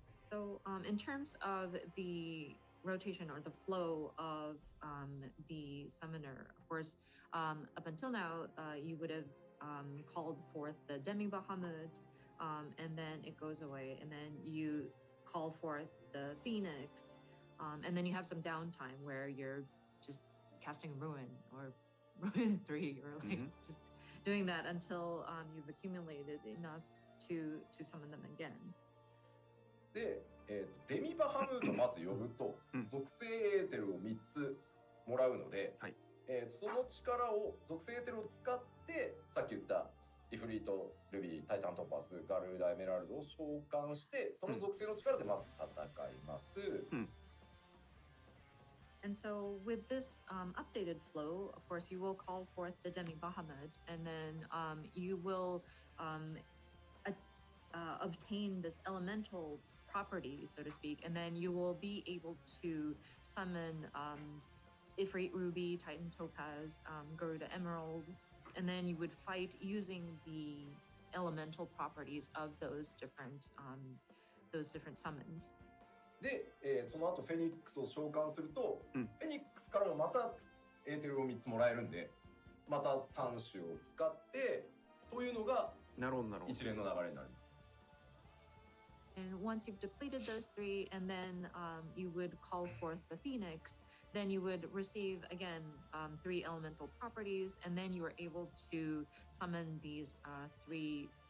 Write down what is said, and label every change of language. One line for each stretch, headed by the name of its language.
English: So in terms of the rotation or the flow of the summoner, of course, up until now, you would have called forth the Demi Bahamut, and then it goes away, and then you call forth the Phoenix, and then you have some downtime where you're just casting Ruin or Ruin 3, or like just doing that until you've accumulated enough to summon them again.
Japanese: で、デミバハムートまず呼ぶと、属性エーテルを3つもらうので、はい、その力を属性エーテルを使ってさっき言ったイフリート、ルビー、タイタントパス、ガルーダ、エメラルドを召喚してその属性の力でまず戦います。
English: And so with this updated flow, of course, you will call forth the Demi Bahamut, and then you will obtain this elemental property, so to speak, and then you will be able to summon Ifrit Ruby, Titan Topaz, Garuda Emerald, and then you would fight using the elemental properties of those different summons.
Japanese: で、その後フェニックスを召喚すると、うん、フェニックスからもまたエーテルを3つもらえるんで、また3種を使ってというのが一連の流れになります。
English: And once you've depleted those 3, and then you would call forth the Phoenix, then you would receive again 3 elemental properties, and then you are able to summon these 3.